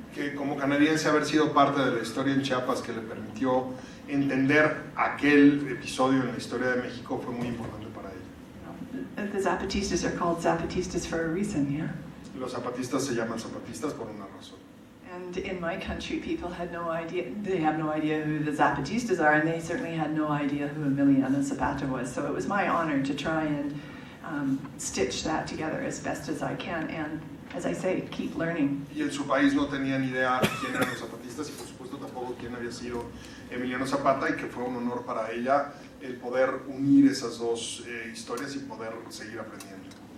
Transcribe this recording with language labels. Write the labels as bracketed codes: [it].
[es] Que como canadiense haber sido parte de la historia en Chiapas que le permitió entender aquel episodio en la historia de México fue muy importante para ella. [en] The Zapatistas are called Zapatistas for a reason, yeah? [es] Los zapatistas se llaman zapatistas por una razón. [en] And in my country, people had no idea, they have no idea who the Zapatistas are, and they certainly had no idea who Emiliano Zapata was. So it was my honor to try and stitch that together as best as I can, and as I say, keep learning. [es] Y en su país no tenían idea quién eran los zapatistas y por supuesto tampoco quién había sido Emiliano Zapata, y que fue un honor para ella el poder unir esas dos historias y poder seguir aprendiendo.